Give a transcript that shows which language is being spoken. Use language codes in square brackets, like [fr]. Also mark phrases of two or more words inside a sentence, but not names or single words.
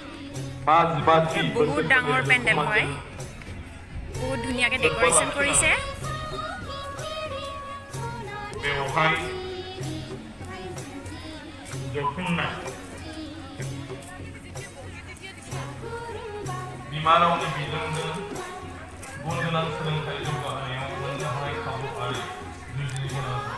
[as] বহুত ডাঙৰ পেন্ডেল হয় বহুত ধুনীয়াকে ডেকোৰেশন কৰিছে [brx] बेवहाय जथुमनाय बिमा रावनि बिजोंजों गुन गोनां सोलोंथाइ जौगाहोनायाव मोननो हानाय खाबु आरो जुजिनो गोनां